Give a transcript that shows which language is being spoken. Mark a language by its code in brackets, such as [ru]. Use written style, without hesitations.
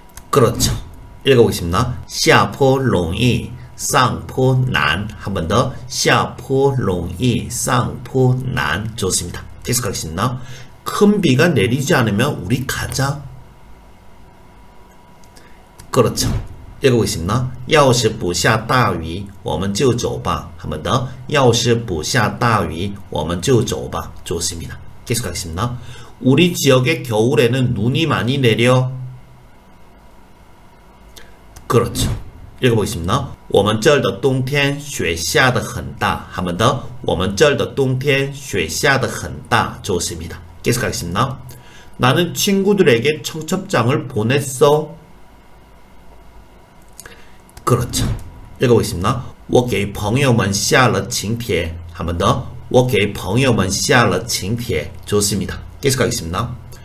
[ko] 그렇죠. 읽어보겠습니다. [zh] 下坡容易上坡难. [ko] 한 번 더. [zh] 下坡容易上坡难. [ko] 좋습니다. 계속하겠습니다. 큰 비가 내리지 않으면 우리 가자. 그렇죠. 읽어보겠습니다. [zh] 要是不下大雨我们就走吧. [ko] 한 번 더. [zh] 要是不下大雨我们就走吧. [ko] 좋습니다. 계속하겠습니다. 우리 지역의 겨울에는 눈이 많이 내려. 그렇죠. 읽어보겠습니다. [zh] 我们这儿的冬天雪下得很大. [ko] 한 번 더. [zh] 我们这儿的冬天雪下得很大. [ko] 좋습니다. 계속하겠습니다. 나는 친구들에게 청첩장을 보냈어. 그렇죠. 읽어보겠습니다. [zh] 我给朋友们下了请帖. [ko] 한 번 더. [zh] 我给朋友们下了请帖. [ko] 좋습니다. 계속하겠습니다.